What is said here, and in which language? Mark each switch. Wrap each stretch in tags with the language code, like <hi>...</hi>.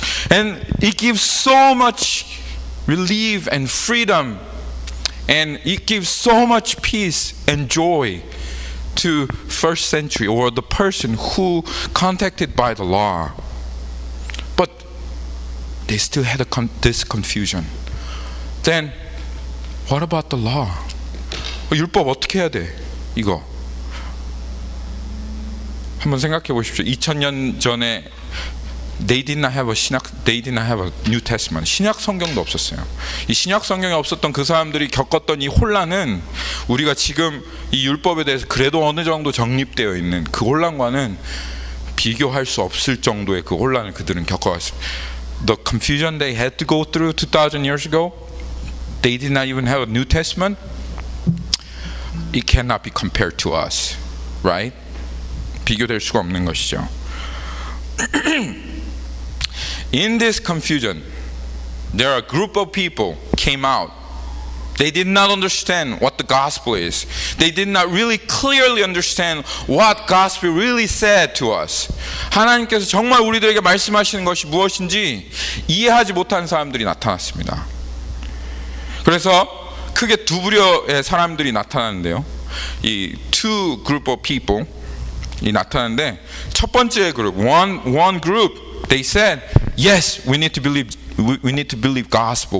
<en>And it gives so much relief and freedom, and it gives so much peace and joy to first century or the person who contacted by the law. But they still had this confusion. Then what about the law?</en> <ko>율법 어떻게 해야 돼? 이거 한번 생각해 보십시오. 2000년 전에</ko> <en>they did not have a New Testament.</en> <ko>신약 성경도 없었어요. 이 신약 성경이 없었던 그 사람들이 겪었던 이 혼란은 우리가 지금 이 율법에 대해서 그래도 어느 정도 정립되어 있는 그 혼란과는 비교할 수 없을 정도의 그 혼란을 그들은 겪어왔습니다.</ko> <en>The confusion they had to go through 2,000 years ago, they did not even have a New Testament. It cannot be compared to us, right?</en> <ko>비교될 수가 없는 것이죠.</ko> <en>In this confusion, there are a group of people came out. They did not understand what the gospel is. They did not really clearly understand what gospel really said to us.</en> <ko>하나님께서 정말 우리들에게 말씀하시는 것이 무엇인지 이해하지 못한 사람들이 나타났습니다. 그래서 크게 두 부류의 사람들이 나타나는데요. 이</ko> <en>two group of people</en> <ko>이 나타나는데 첫 번째 그룹,</ko> <en>one group, they said, yes, we need to believe gospel.</en>